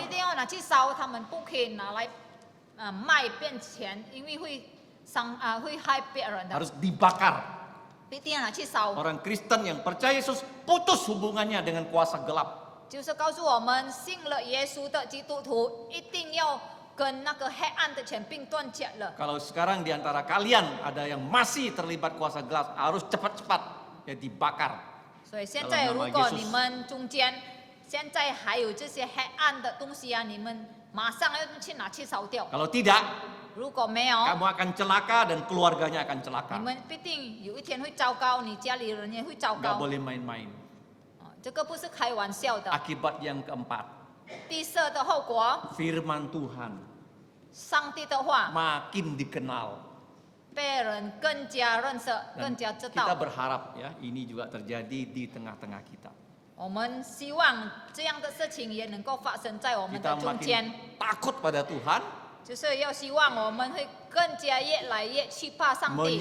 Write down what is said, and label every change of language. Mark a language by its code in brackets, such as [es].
[zh] 必定要拿去烧，他们不可以拿来卖变钱，因为会害别人的， [id] Harus dibakar. [zh] 必定要拿去烧。 [id] Orang Kristen yang percaya Yesus putus hubungannya dengan kuasa gelap. [zh] 就是告诉我们，信了耶稣的基督徒一定要跟那个黑暗的权柄断绝了。 [id] Kalau sekarang di antara kalian ada yang masih terlibat kuasa gelap, harus cepat-cepat ya dibakar. [zh] 所以现在 [id] Dalam [zh] 如 [id] nama [zh] 果 [id] Yesus [zh] 你们中间现在还有这些黑暗的东西啊，你们马上要去拿去烧掉。 [id] Kalau tidak, [zh] 如果没有， [id] kamu akan celaka dan keluarganya akan [zh] 你 [id] celaka. [zh] 们必定有一天会糟糕，你家里人也会糟 [id] Nggak [zh] 糕。 [id] boleh main-main. [zh] 这个不是开玩笑的。 [id] Akibat yang keempat, [zh] 地色的后果， [id] firman Tuhan [zh] 上帝的话 [id] makin dikenal. [zh] 被人更加认识、 [id] Dan [zh] 更加知 [id] kita [zh] 道。 [id] berharap ya ini juga terjadi di tengah-tengah kita. [zh] 我们希望这样的事情也能够发生在我们 [id] Kita [zh] 的中间， [id] makin takut pada Tuhan, [zh] 就是要希望我们会更加越来越惧怕上帝，